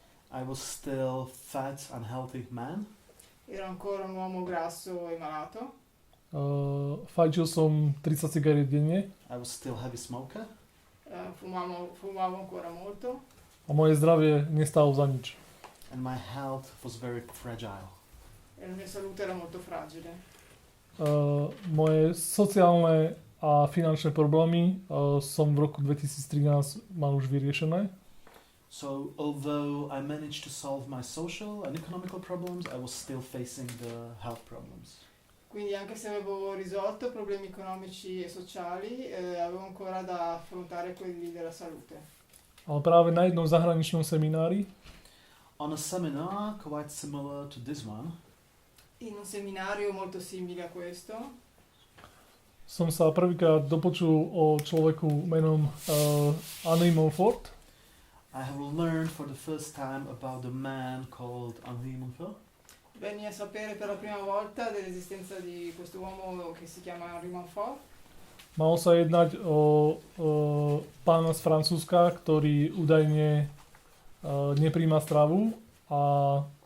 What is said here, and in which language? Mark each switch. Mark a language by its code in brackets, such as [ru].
[en] I was still fat, unhealthy man. [it] ero ancora un uomo grasso e malato. [sk] Fajčil som 30 cigariet denne. [en] I was still heavy smoker. [it] Fumavo ancora molto. [sk] A moje zdravie nestálo za nič. [en] And my health was very fragile. [it] E la mia salute era molto fragile. [sk] Moje sociálne a finančné problémy som v roku 2013 mal už vyriešené. [en] So although I managed to solve my social and economical problems, I was still facing the health problems. [it] Quindi anche se avevo risolto problemi economici e sociali, avevo ancora da affrontare quelli della salute. [sk] Ale práve na jednom zahraničnom seminári [en] On a seminar quite similar to this one, [it] in un seminario molto simile a questo, [sk] som sa prvýkrát dopočul o človeku menom Henri Montfort. [en] I have learned for the first time about a man called Henri Montfort. [it] venni a sapere per la prima volta dell'esistenza di questo uomo che si chiama Henri Montfort. [sk] Malo sa jednať o pána z Francúzska, ktorý údajne nepríjma stravu a